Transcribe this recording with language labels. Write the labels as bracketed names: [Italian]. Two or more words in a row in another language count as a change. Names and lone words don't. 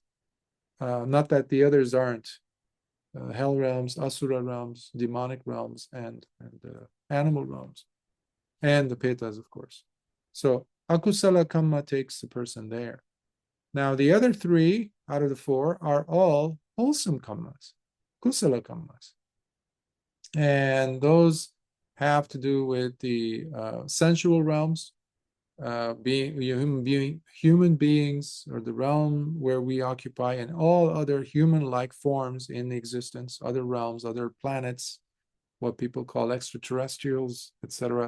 [English] Not that the others aren't. Hell realms, asura realms, demonic realms, and animal realms, and the petas, of course. So [Pali] akusala kamma [English] takes the person there. Now the other three out of the four are all wholesome kammas, [Pali] kusala kammas, [English] and those have to do with the sensual realms, human beings, or the realm where we occupy, and all other human-like forms in existence, other realms, other planets, what people call extraterrestrials, etc.